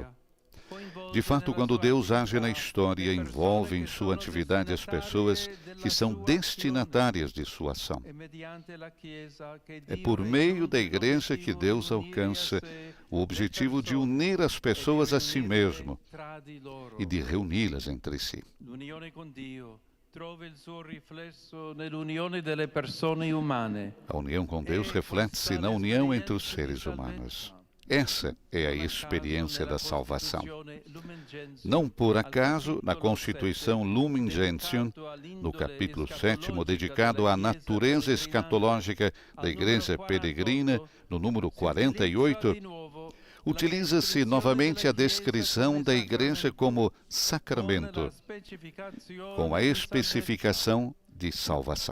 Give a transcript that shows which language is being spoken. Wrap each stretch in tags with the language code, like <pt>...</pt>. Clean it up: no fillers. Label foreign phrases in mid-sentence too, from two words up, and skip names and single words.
<pt>De fato, quando Deus age na história, envolve em sua atividade as pessoas que são destinatárias de sua ação. É por meio da Igreja que Deus alcança o objetivo de unir as pessoas a si mesmo e de reuni-las entre si.</pt> <it>trova il suo riflesso nell'unione delle persone umane.</it> <pt>A união com Deus reflete-se na união entre os seres humanos. Essa é a experiência da salvação. Não por acaso, na Constituição Lumen Gentium, no capítulo 7º, dedicado à natureza escatológica da Igreja Peregrina, no número 48, utiliza-se novamente a descrição da Igreja como sacramento, com a especificação de salvação.</pt>